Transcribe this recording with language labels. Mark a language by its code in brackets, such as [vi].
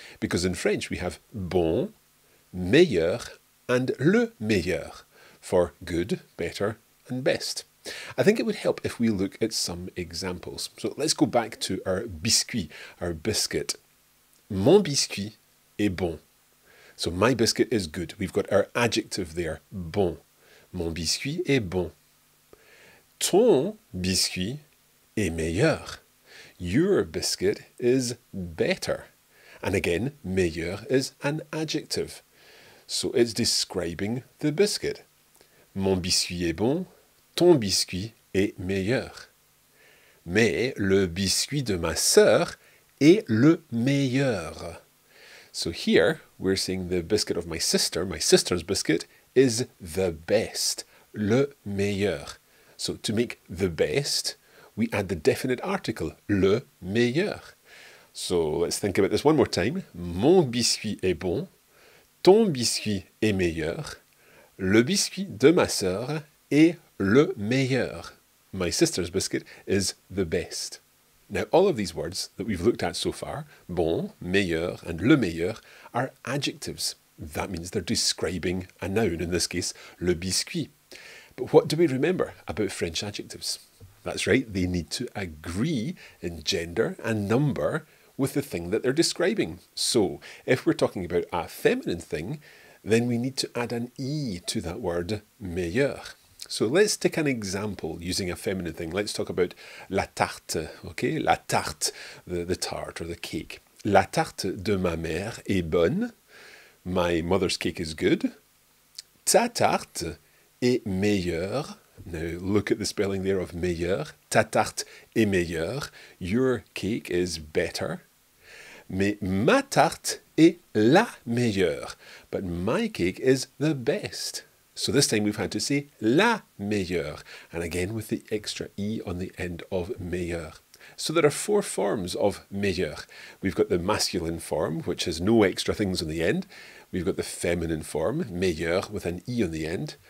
[en] Because in French we have bon, meilleur and le meilleur for good, better and best. I think it would help if we look at some examples. So let's go back to our biscuit, our biscuit. [fr] Mon biscuit est bon. [en] So my biscuit is good. We've got our adjective there, bon. [fr] Mon biscuit est bon. Ton biscuit est meilleur. [en] Your biscuit is better. And again, meilleur is an adjective. So it's describing the biscuit. [fr] Mon biscuit est bon. Ton biscuit est meilleur. Mais le biscuit de ma sœur est le meilleur. [en] So here, we're saying the biscuit of my sister's biscuit, is the best, le meilleur. So to make the best, we add the definite article, le meilleur. So let's think about this one more time. [fr] Mon biscuit est bon, ton biscuit est meilleur, le biscuit de ma sœur est le meilleur. [en] My sister's biscuit is the best. Now, all of these words that we've looked at so far, bon, meilleur, and le meilleur, are adjectives. That means they're describing a noun, in this case, le biscuit. But what do we remember about French adjectives? That's right, they need to agree in gender and number with the thing that they're describing. So, if we're talking about a feminine thing, then we need to add an E to that word, meilleur. So let's take an example using a feminine thing. Let's talk about la tarte, okay? La tarte, the tart or the cake. [fr] La tarte de ma mère est bonne. [en] My mother's cake is good. [fr] Ta tarte est meilleure. [en] Now look at the spelling there of meilleur. [fr] Ta tarte est meilleure. [en] Your cake is better. [fr] Mais ma tarte est la meilleure. [en] But my cake is the best. So this time we've had to say la meilleure. And again with the extra E on the end of meilleur. So there are four forms of meilleur. We've got the masculine form, which has no extra things on the end. We've got the feminine form, meilleur, with an E on the end.